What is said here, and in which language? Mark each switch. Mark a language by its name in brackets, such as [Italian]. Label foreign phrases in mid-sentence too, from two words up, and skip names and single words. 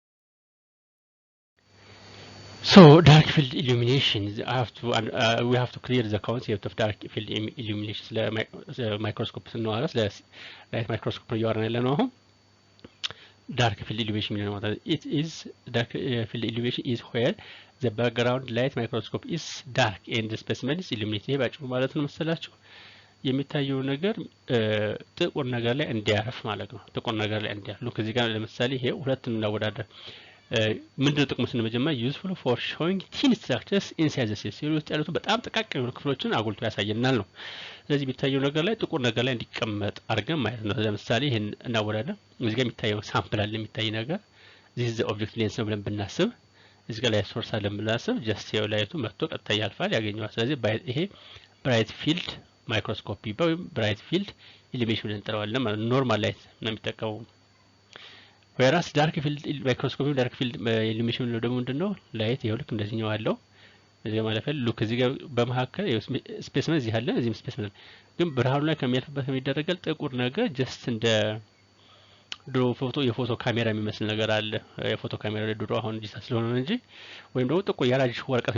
[English] So dark field illumination we have to clear the concept of dark field illumination the microscope [Amharic] ስንዋራ ስለ [English] light microscope [Amharic] ያወራን ያለ ነው። [English] dark field illumination [Amharic] ነው ማለት [English] it is dark field illumination is where the background light microscope is dark and the specimen is [Amharic] illuminated ባጭሩ ማለት ነው መሰላችሁ የሚታየው ነገር ጥቁር ነገር ላይ እንዲያርፍ ማለት ነው። ጥቁር ነገር ላይ እንዲያርፍ ሉክ እዚህ ጋር ለምሳሌ ይሄ ሁለቱን እናወዳደር ምንድነው ጥቅሙ ስንመጀመር [English] useful for showing thin structures inside the [Amharic] cell ውስጥ ያሉት በጣም ጥቃቅን የሆኑ ክፍሎችን አጉልቶ ያሳየናል ነው። ስለዚህ የሚታየው ነገር ላይ ጥቁር ነገር ላይ እንዲቀመጥ አድርገን ማለት ነው። ለምሳሌ ይሄን እናወዳደር እዚህ ጋር የሚታየው ሳምፕል አለ የሚታይ ነገር [English] this is the object lens [Amharic] ነው ብለን ብናስብ እዚህ ጋር ላይ ሶርስ አለ ብናስብ just ያው ላይቱ መጥቶ ቀጥታ ያልፋል ያገኘዋል። ስለዚህ ይሄ [English] bright field microscopy [Amharic] ወይም [English] bright field illumination [Amharic] እንጠራዋለን ማለት [English] normal light [Amharic] ነው የሚጠቀመው። [English] whereas dark field microscope dark field illumination [Amharic] ነው ደግሞ ምንድነው ላይት ይሄው ልክ እንደዚህኛው አለው እዚህ ጋር ማለት ሉክ እዚህ ጋር በመሐከል ስፔስመን እዚህ አለ እዚህም ስፔስመን ግን ብርሃኑ ላይ ከሚያልፍበት የሚደረጋል ጥቁር ነገር ጀስት እንደ ድሮ የፎቶ ካሜራ የሚመስል ነገር አለ የፎቶ ካሜራ ላይ ድሮ አሁን ዲጂታል ስለሆነ እንጂ ወይም ደግሞ ጥቁር ያራጅ ወረቀት